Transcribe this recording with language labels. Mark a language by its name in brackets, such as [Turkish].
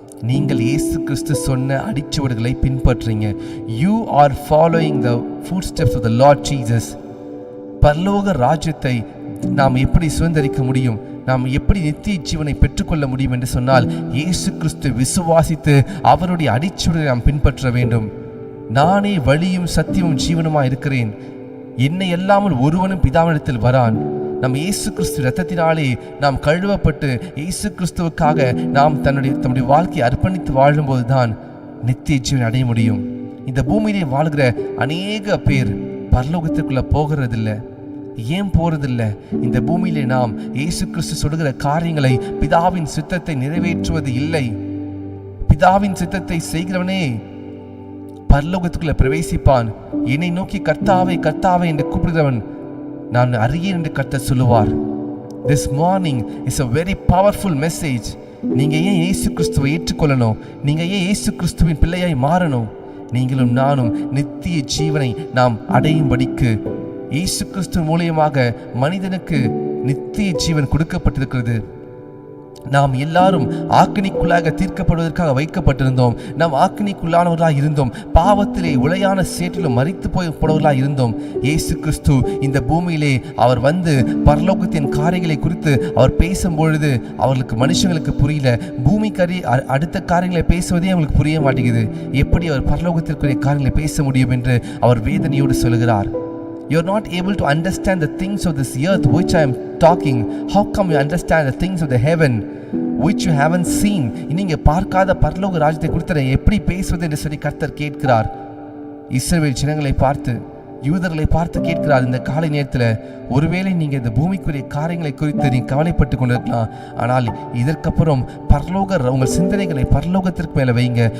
[Tamil] நீங்கள் இயேசு கிறிஸ்து சொன்ன அடிச்சுவடுகளை பின்பற்றுறீங்க. [English] you are following the footsteps of the Lord Jesus. [Tamil] பரலோக ராஜ்யத்தை நாம் எப்படி சுதந்திரிக்க முடியும்? நாம் எப்படி நித்திய ஜீவனை பெற்றுக்கொள்ள முடியும் என்று சொன்னால் இயேசு கிறிஸ்து விசுவாசித்து அவருடைய அடிச்சுவடுகளை நாம் பின்பற்ற வேண்டும். நானே வழியும் சத்தியமும் ஜீவனுமா இருக்கிறேன், என்னை அல்லாமல் ஒருவனும் பிதாவினிடத்தில் வரான். நம் இயேசு கிறிஸ்து இரத்தத்தினாலே நாம் கழுவப்பட்டு இயேசு கிறிஸ்துவுக்காக நாம் தம்முடைய வாழ்க்கையை அர்ப்பணித்து வாழும்போது தான் நித்திய ஜீவனை அடைய முடியும். இந்த பூமியிலே வாழ்கிற அநேக பேர் பரலோகத்திற்குள்ள போகிறதில்லை. ஏன் போறதில்லை? இந்த பூமியிலே நாம் இயேசு கிறிஸ்து சொல்லுகிற காரியங்களை, பிதாவின் சித்தத்தை நிறைவேற்றுவது இல்லை. பிதாவின் சித்தத்தை செய்கிறவனே பரலோகத்துக்குள்ள பிரவேசிப்பான். என்னை நோக்கி கர்த்தாவே கர்த்தாவே என்று கூப்பிடுகிறவன் நான் அறியேன் என்று கர்த்தர் சொல்லுவார். [English] This morning is a very powerful message. [Tamil] நீங்க ஏன் இயேசு கிறிஸ்துவை ஏற்றுக்கொள்ளணும்? நீங்க ஏன் இயேசு கிறிஸ்துவின் பிள்ளையாய் மாறணும்? நீங்களும் நானும் நித்திய ஜீவனை நாம் அடையும்படிக்கு இயேசு கிறிஸ்து மூலமாக மனிதனுக்கு நித்திய ஜீவன் கொடுக்கப்பட்டிருக்கிறது. நாம் எல்லாரும் ஆக்கினிக்குள்ளாக தீர்க்கப்படுவதற்காக வைக்கப்பட்டிருந்தோம். நாம் ஆக்கினிக்குள்ளானவர்களாக இருந்தோம். பாவத்திலே உளையான சேற்றிலும் மரித்து போனவர்களாக இருந்தோம். இயேசு கிறிஸ்து இந்த பூமியிலே அவர் வந்து பரலோகத்தின் காரியங்களை குறித்து அவர் பேசும்பொழுது அவர்களுக்கு மனுஷங்களுக்கு புரியல. பூமிக்கு அடுத்த காரியங்களை பேசுவதே அவங்களுக்கு புரிய மாட்டேங்குது. எப்படி அவர் பரலோகத்திற்குரிய காரியங்களை பேச முடியும் என்று அவர் வேதனையோடு சொல்கிறார். [English] You are not able to understand the things of this earth which I am talking. How come you understand the things of the heaven which you haven't seen? [Tamil] நீங்க பார்க்காத பரலோக ராஜ்யத்தை குறித்து எப்படி பேசுவது என்று சொல்லி கர்த்தர் கேட்கிறார். இஸ்ரவேல் ஜனங்களை பார்த்து, யூதர்களை பார்த்து கேட்கிறார். இந்த காலை நேரத்தில் ஒருவேளை நீங்கள் இந்த பூமிக்குரிய காரியங்களை குறித்து நீங்கள் கவலைப்பட்டு கொண்டிருக்கலாம். ஆனால் இதற்கப்புறம் உங்கள் சிந்தனைகளை பரலோகத்திற்கு மேலே வைங்க.